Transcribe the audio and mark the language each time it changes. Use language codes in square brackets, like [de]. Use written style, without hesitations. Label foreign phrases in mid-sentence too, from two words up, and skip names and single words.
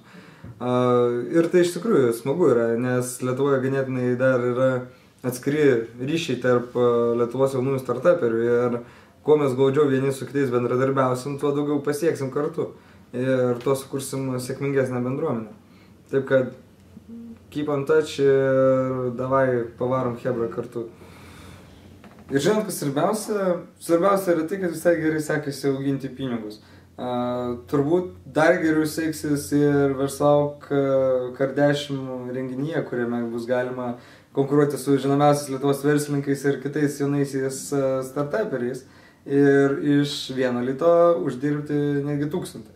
[lt] Ir tai iš tikrųjų smagu yra, nes Lietuvoje ganėtinai dar yra atskiri ryšiai tarp Lietuvos jaunųjų startuperių ir kuo mes glaudžiau vieni su kitais bendradarbiausim, tuo daugiau pasieksim kartu. Ir tuo sukursim sėkmingesnę bendruomenę. Taip kad [en] keep on touch [lt] ir davai pavarom chebra kartu. Ir žinot, kas svarbiausia? Svarbiausia yra tai, kad visai gerai sekasi auginti pinigus. Turbūt dar geriau seksis ir Versal Kardešim renginyje, kuriame bus galima konkuruoti su žinomiausiais Lietuvos verslininkais ir kitais jaunaisiais startuperiais ir iš 1 lito uždirbti netgi 1000.